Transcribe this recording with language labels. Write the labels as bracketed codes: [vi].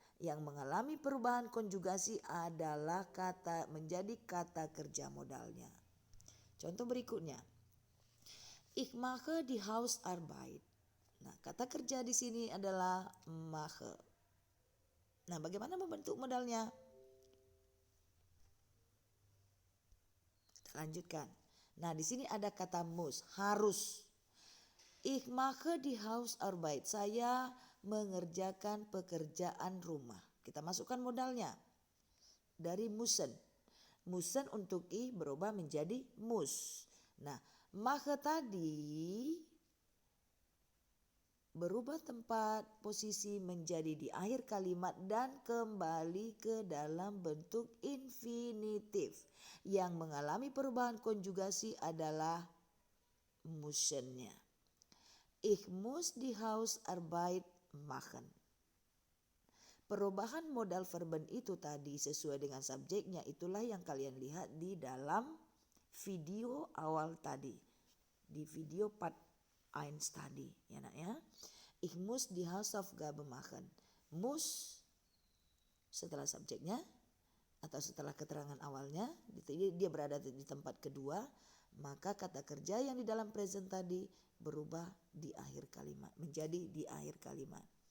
[id] Yang mengalami perubahan konjugasi adalah kata menjadi kata kerja modalnya. Contoh berikutnya, [de] ich mache die Hausarbeit. [id] Nah, kata kerja di sini adalah mache. Nah, bagaimana membentuk modalnya? Kita lanjutkan. Nah, di sini ada kata muss, harus. [de] Ich mache die Hausarbeit. [id] Saya mengerjakan pekerjaan rumah. Kita masukkan modalnya dari müssen. Müssen untuk ich berubah menjadi muss. Nah, mache tadi berubah tempat posisi menjadi di akhir kalimat dan kembali ke dalam bentuk infinitif. Yang mengalami perubahan konjugasi adalah mussennya. [de] Ich muss die Hausarbeit machen. [id] Perubahan modal verben itu tadi sesuai dengan subjeknya, itulah yang kalian lihat di dalam video awal tadi. Di video part 1 tadi, ya nak ya. [de] Ich muss die Hausaufgabe machen. [id] Muss setelah subjeknya atau setelah keterangan awalnya, dia berada di tempat kedua, maka kata kerja yang di dalam present tadi berubah di akhir kalimat, menjadi di akhir kalimat.